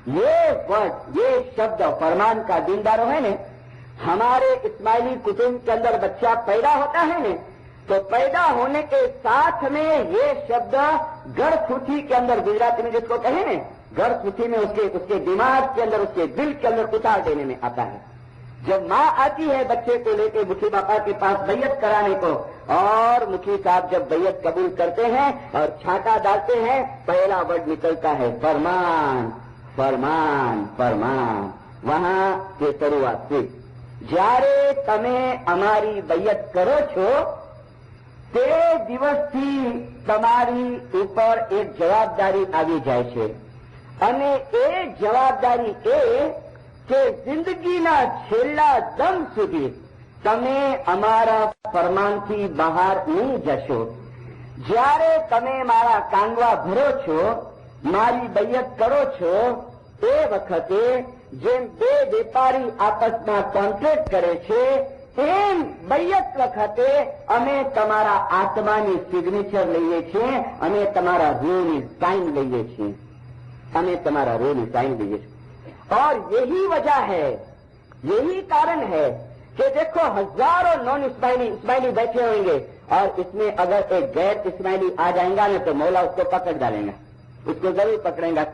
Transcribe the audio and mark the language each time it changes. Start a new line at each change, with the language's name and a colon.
Hindi: ये वर्ड, ये शब्द फरमान का दीनदारों है ने, हमारे इस्माइली कुटुंब के अंदर बच्चा पैदा होता है ने तो पैदा होने के साथ में ये शब्द गर्भसूती के अंदर, गुजराती में जिसको कहे ने, गर्भसूती में उसके दिमाग के अंदर, उसके दिल के अंदर उतार देने में आता है। जब माँ आती है बच्चे को लेके मुखी बापा के पास बैयत कराने को, और मुखी साहब जब बैयत कबूल करते हैं और छाता डालते हैं, पहला वर्ड निकलता है फरमान।
Gujarati: ફરમાન ફરમાન વહાં તે શરૂઆત થી જ્યારે તમે અમારી બૈયત કરો છો તે દિવસથી તમારી ઉપર એક જવાબદારી આવી જાય છે અને એ જવાબદારી એ કે જિંદગીના છેલ્લા દમ સુધી તમે અમારા ફરમાનથી બહાર નહીં જશો. જ્યારે તમે મારા કાંગવા ભરો છો, મારી બૈયત કરો છો, એ વખતે જેમ બે વેપારી આપસમાં કોન્ટ્રેક્ટ કરે છે એમ બૈયત વખતે અમે તમારા આત્માની સિગ્નેચર લઈએ છીએ અને તમારા રૂહની સાઇન લઈએ છીએ. અમે તમારા
Hindi: रूह साइन दीजिए. और यही वजह है, यही कारण है कि देखो हजारों नॉन इस्माइली बैठे होंगे और इसमें अगर एक गैर इस्माइली आ जाएगा ना तो मौला उसको पकड़ डालेगा, उसको जरूर पकड़ेगा.